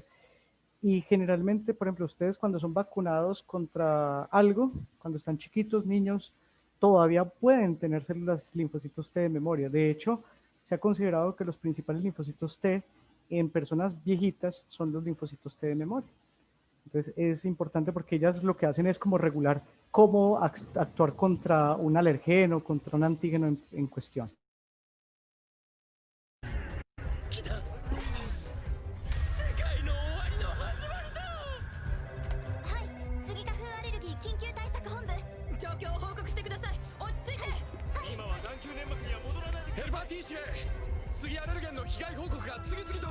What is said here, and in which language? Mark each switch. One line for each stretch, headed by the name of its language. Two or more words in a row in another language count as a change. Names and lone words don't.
Spanish: Y generalmente, por ejemplo, ustedes cuando son vacunados contra algo, cuando están chiquitos, niños, todavía pueden tener células linfocitos T de memoria. De hecho, se ha considerado que los principales linfocitos T en personas viejitas son los linfocitos T de memoria. Entonces es importante porque ellas lo que hacen es como regular cómo actuar contra un alergeno, contra un antígeno en cuestión.
Japanese: 来た。世界の終わりの始まりだ。はい、スギ花粉アレルギー緊急対策本部。状況を報告してください。落ち着いて。今は眼球粘膜には戻らないで。ヘルパー T 司令、スギアレルゲンの被害報告が次々と。